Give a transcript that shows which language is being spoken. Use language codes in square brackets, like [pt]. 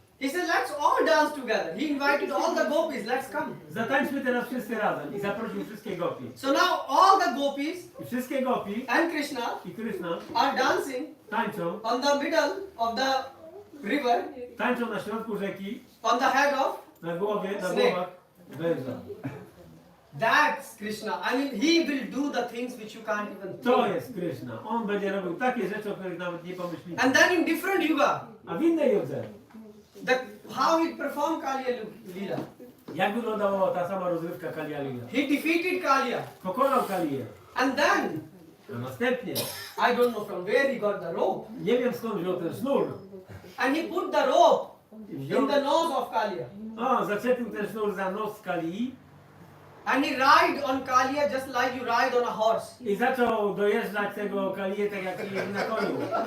[en] He said, let's all dance together. He invited all the gopis, let's come. [pl] Zatańczmy teraz wszyscy razem i zaprosił wszystkie gopi. [en] So now all the gopis [pl] I wszystkie gopi [en] and Krishna [pl] i Krishna [en] are dancing [pl] tańczą, [en] on the middle of the river, [pl] tańczą na środku rzeki, [en] on the head of. [pl] na głowie, na [en] Snake. [pl] głowach węża. [en] That's Krishna. I mean, he will do the things which you can't even [pl] To [en] think. [pl] jest Krishna. On będzie robił takie rzeczy, o których nawet nie pomyślicie. [en] And then in different yuga, [pl] A w innej judze, [en] how he performed Kalya Leela. [pl] jak wyglądała ta sama rozrywka Kalia Lila? [en] He defeated Kalya. [pl] Pokonał Kalię. [en] And then, [pl] A następnie, [en] I don't know from where he got the rope. [pl] nie wiem skąd wziął ten sznur. [en] And he put the rope [pl] I [en] in [pl] wziął, [en] the nose of Kalya. [pl] zaczepił ten sznur za nos Kalii [en] And he ride on Kalya just like you ride on a horse. [pl] i zaczął dojeżdżać tego Kalię tak jak jeździ na koniu.